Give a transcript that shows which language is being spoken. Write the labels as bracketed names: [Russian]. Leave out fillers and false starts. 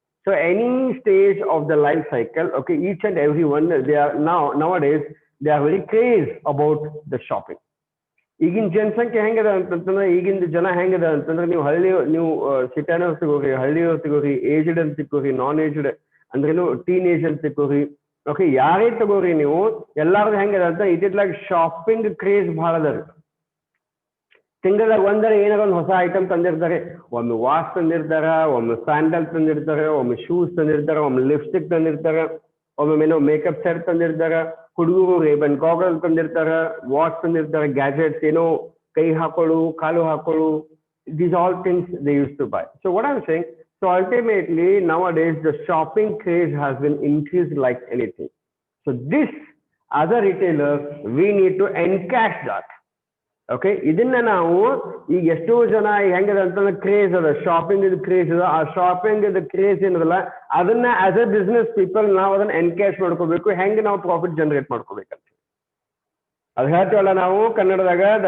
[English] So any stage of the life cycle, okay, each and every one, they are nowadays they are very crazy about the shopping. [Kannada] ಈಗಿನ ಜನಸಂಖ್ಯೆ ಹೆಂಗದ ಅಂತಂದ್ರೆ, ಈಗಿನ ಜನ ಹೆಂಗದ ಅಂತಂದ್ರೆ, ನೀವು ಸಿಟಿನವ್ರು ಸಿಗೋರಿ, ಹಳ್ಳಿಯವ್ರು ಸಿಗೋರಿ, ಏಜ್ಡ್ ಅಂತ ಸಿಕ್ಕೋರಿ, ನಾನ್ ಏಜ್ಡ್ ಅಂದ್ರೇನು ಟೀನೇಜ್ ಅಂತ ಸಿಕ್ಕೋರಿ. ಓಕೆ, ಯಾರೇ ತಗೋರಿ ನೀವು, ಎಲ್ಲಾರ್ದು ಹೆಂಗದ ಅಂತ, [English] it is like shopping craze [Kannada] ಬಹಳ ಅದ ರೀ. ತಿಂಗಳದಾಗ ಒಂದರ ಏನಾರ ಒಂದು ಹೊಸ ಐಟಮ್ ತಂದಿರ್ತಾರೆ. ಒಮ್ಮೆ ವಾಚ್ ತಂದಿರ್ತಾರ, ಒಮ್ಮೆ ಸ್ಯಾಂಡಲ್ ತಂದಿರ್ತಾರೆ, ಒಮ್ಮೆ ಶೂಸ್ ತಂದಿರ್ತಾರೆ, ಒಮ್ಮೆ ಲಿಪ್ಸ್ಟಿಕ್ ತಂದಿರ್ತಾರೆ. ಒಮ್ಮೊಮ್ಮೆ ಮೇಕಪ್ ಸೆಟ್ ತಂದಿರ್ತಾರೆ, ಹುಡುಗರು ರೇಬನ್ ಗಾಗಲ್ ತಂದಿರ್ತಾರೆ, ವಾಚ್ ತಂದಿರ್ತಾರೆ, ಗ್ಯಾಜೆಟ್ಸ್ ಏನೋ ಕೈ ಹಾಕೊಳ್ಳು, ಕಾಲು ಹಾಕೊಳ್ಳು. [English] These all things they used to buy. So what I'm saying, so ultimately nowadays the shopping craze has been increased like anything. So this as a retailer we need to encash that. [Kannada] Okay, ಇದನ್ನ ನಾವು ಈಗ ಎಷ್ಟೋ ಜನ ಹೆಂಗದ ಅಂತಂದ್ರೆ craze ಅದ, shopping ಇದು craze ಅದ, ಆ ಶಾಪಿಂಗ್ ಇದು ಕ್ರೇಜ್ ಏನದಲ್ಲ ಅದನ್ನ [English] as a business people [Kannada] ನಾವು ಅದನ್ನ ಎನ್ಕ್ಯಾಶ್ ಮಾಡ್ಕೋಬೇಕು, ಹೆಂಗೆ ನಾವು ಪ್ರಾಫಿಟ್ ಜನರೇಟ್ ಮಾಡ್ಕೋಬೇಕಂತ ಅದು ಹೇಳ್ತೀವಲ್ಲ ನಾವು ಕನ್ನಡದಾಗ.